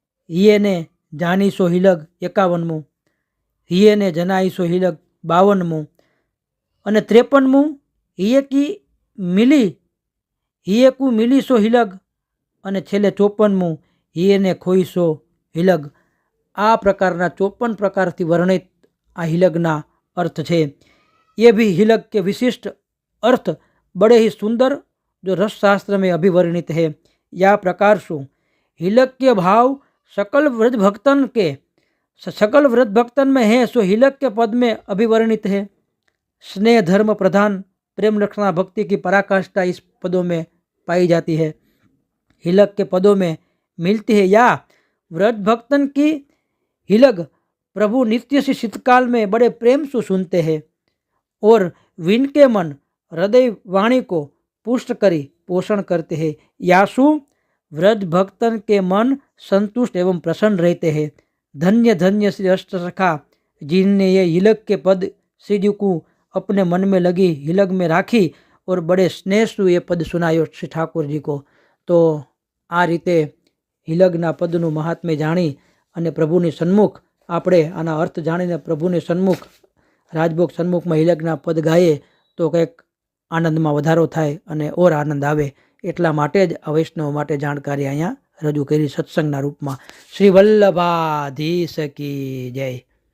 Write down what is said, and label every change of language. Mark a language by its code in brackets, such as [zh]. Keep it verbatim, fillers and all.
[hi] हिये ने जानी सो हिलग. [gu] એકાવનમું [hi] हिये ने जनाई सो हिलग. [gu] બાવનમું અને ત્રેપનમું [hi] हिये की मिली हिये कु मिली सो हिलग. [gu] અને છેલ્લે ચોપનમું [hi] हिये ने खोई सो हिलग. [gu] આ પ્રકારના ચોપન પ્રકારથી વર્ણિત આ હિલગના અર્થ છે. [hi] ये भी हिलग के विशिष्ट अर्थ बड़े ही सुंदर जो रसशास्त्र में अभिवर्णित है. या प्रकार शू हिलक के भाव सकल व्रज भक्तन के स- सकल व्रज भक्तन में है सो हिलक के पद में अभिवर्णित है. स्नेह धर्म प्रधान प्रेम रक्षणा भक्ति की पराकाष्ठा इस पदों में पाई जाती है. हिलक के पदों में मिलती है या व्रज भक्तन की हिलक प्रभु नित्य से शीतकाल में बड़े प्रेम से सुनते हैं और विन के मन हृदय वाणी को पुष्ट करी पोषण करते हैं. यासु व्रज भक्तन के मन संतुष्ट एवं प्रसन्न रहते हैं. धन्य धन्य श्री अष्टसखा जिनने ये हिलक के पद श्री जी को अपने मन में लगी हिलक में राखी और बड़े स्नेह से ये पद सुनायो श्री ठाकुर जी को. [gu] तो આ રીતે હિલગના પદનું મહાત્મ્ય જાણી અને પ્રભુની સન્મુખ આપણે આના અર્થ જાણીને પ્રભુની સન્મુખ રાજભોગ સન્મુખમાં હિલગના પદ ગાઈએ તો કંઈક આનંદમાં વધારો થાય અને ઓર આનંદ આવે. એટલા માટે જ આ વૈષ્ણવ માટે જાણકારી અહીંયા રજૂ કરી સત્સંગના રૂપમાં. શ્રી વલ્લભાધીશ કી જય.